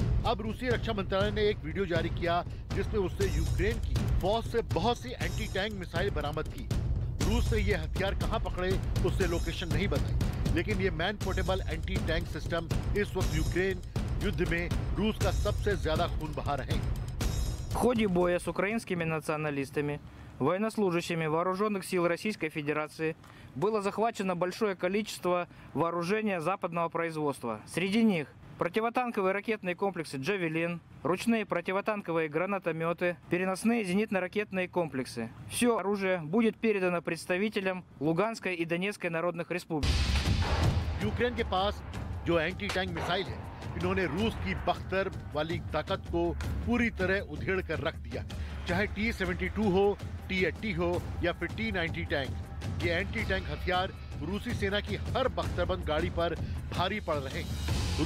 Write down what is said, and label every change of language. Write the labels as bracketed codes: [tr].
[hi] अब रूसी रक्षा मंत्रालय ने एक वीडियो जारी किया जिसमें उसने यूक्रेन की फौज से बहुत सी एंटी टैंक मिसाइल बरामद की। रूस ने ये हथियार कहां पकड़े उससे लोकेशन नहीं बताई, लेकिन ये man portable anti tank system इस वक्त यूक्रेन युद्ध में रूस का सबसे ज्यादा खून बहा रहे हैं। [ru] В ходе боя с украинскими националистами, военнослужащими вооруженных сил Российской Федерации было захвачено большое количество вооружения западного производства. Среди них противотанковые ракетные комплексы «Джавелин», ручные противотанковые гранатометы, переносные зенитно-ракетные комплексы. Все оружие будет передано представителям Луганской и Донецкой народных республик. [hi] यूक्रेन के पास जो एंटी टैंक मिसाइल है, इन्होंने रूस की बख्तर वाली ताकत को पूरी तरह उधेड़ कर रख दिया। चाहे T-72 हो, T-80 हो या फिर T-90 टैंक, ये एंटी टैंक हथियार रूसी सेना की हर बख्तरबंद गाड़ी पर भारी पड़ रहे हैं।